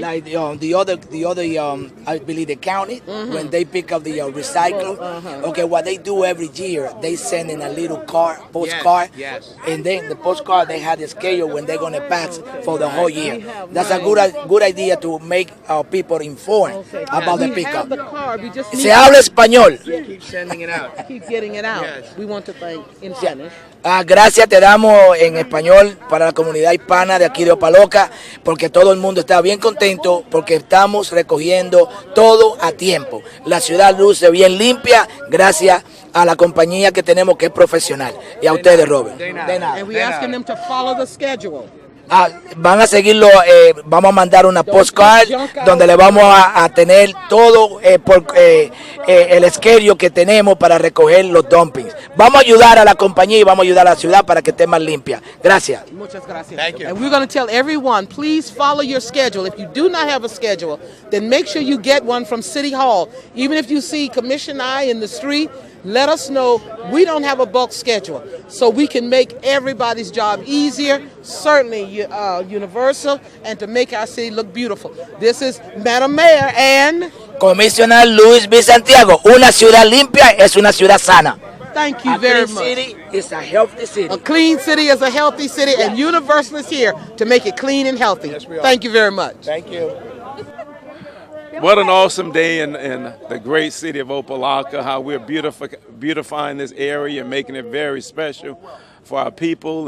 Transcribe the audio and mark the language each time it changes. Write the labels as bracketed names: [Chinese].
[English] Like the other, I believe the county, when they pick up the recycle, okay, what they do every year, they send in a little postcard, yes. and then the postcard they have the schedule when they're gonna pass for the whole year. That's a good idea to make our people informed about the We pickup. have the card. We just need [Spanish] Se habla español. [English] Keep sending it out. to keep getting it out. Yes. We want to thank in Spanish. [Spanish] Gracias te damos en español para la comunidad hispana de aquí de Opa-locka, porque todo el mundo está bien contento porque estamos recogiendo todo a tiempo. La ciudad luce bien limpia gracias a la compañía que tenemos que es profesional. Y a ustedes, Robert. De nada. De nada. [English] And we asking them to follow the schedule. [Spanish] Van a seguirlo, vamos a mandar una postcard donde le vamos a tener todo el schedule que tenemos para recoger los dumpings. Vamos a ayudar a la compañía y vamos a ayudar a la ciudad para que esté más limpia. Gracias. Muchas gracias. [English] Thank you. And we're going to tell everyone, please follow your schedule. If you do not have a schedule, then make sure you get one from City Hall. Even if you see Commissioner I in the street, let us know. We don't have a bulk schedule, so we can make everybody's job easier, certainly universal, and to make our city look beautiful. This is Madam Mayor and [Spanish] Comisionado Luis B. Santiago, una ciudad limpia es una ciudad sana. [English] thank you A very clean much. city is a healthy city. A clean city is a healthy city, and Universal is here to make it clean and healthy. Yes, we are. Thank you very much. Thank you. What an awesome day in the great city of Opa-locka, how we're beautifying this area and making it very special for our people.